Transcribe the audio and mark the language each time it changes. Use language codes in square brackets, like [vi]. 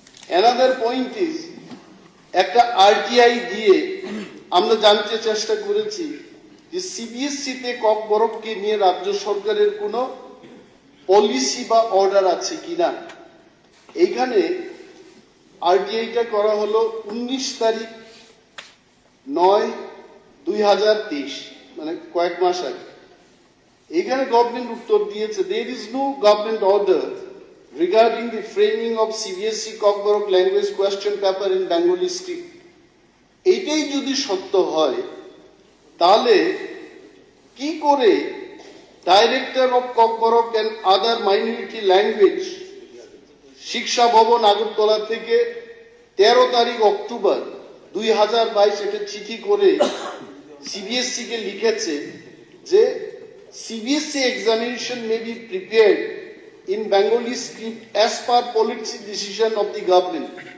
[bn] Another point is, একটা RTI দিয়ে আমরা জানতে চেষ্টা করেছি যে সিবিএসসিতে কক বরফকে নিয়ে রাজ্য সরকারের কোনো পলিসি বা অর্ডার আছে কিনা। এইখানে আরটিআইটা করা হলো 19 তারিখ 9/2023, মানে কয়েক মাস আগে। এখানে গভর্নমেন্ট উত্তর দিয়েছে, [en] there is no government order regarding the framing of CBSE Kokborok language question paper in Bengali script. [bn] এইটাই যদি সত্য হয় তাহলে কি করে director of [en] kokborok and other minority language [bn] শিক্ষা ভবন আগরতলা থেকে 13 তারিখ অক্টোবর 2022 একটা চিঠি করে সিবিএসসি কে লিখেছে যে [en] CBSE examination may be prepared in Bengali script as per policy decision of the government.